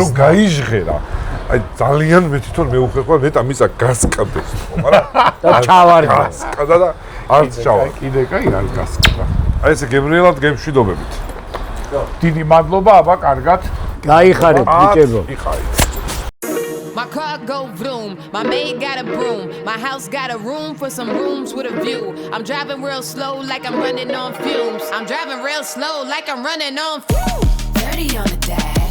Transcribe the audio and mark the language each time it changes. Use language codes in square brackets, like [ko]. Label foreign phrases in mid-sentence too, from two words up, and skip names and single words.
[ka] რო გაიჟღერა. აი ძალიან მე თვითონ მეუხერხვა ნეტა მისა გასკდეს მაგრამ და ჩავარდა. გასკდა და არც ჩავარდა. კიდე კაი არ გასკდა. აი ესე გემრიელად გემშვიდობებით. დიდი მადლობა, აბა, კარგად. გაიხარეთ ბიჭებო. იყარით. [en] My car go vroom, my maid got a broom, my house got a room for some rooms with a view. I'm driving real slow like I'm running on fumes. I'm driving real slow like I'm running on fumes. 30 on the dash.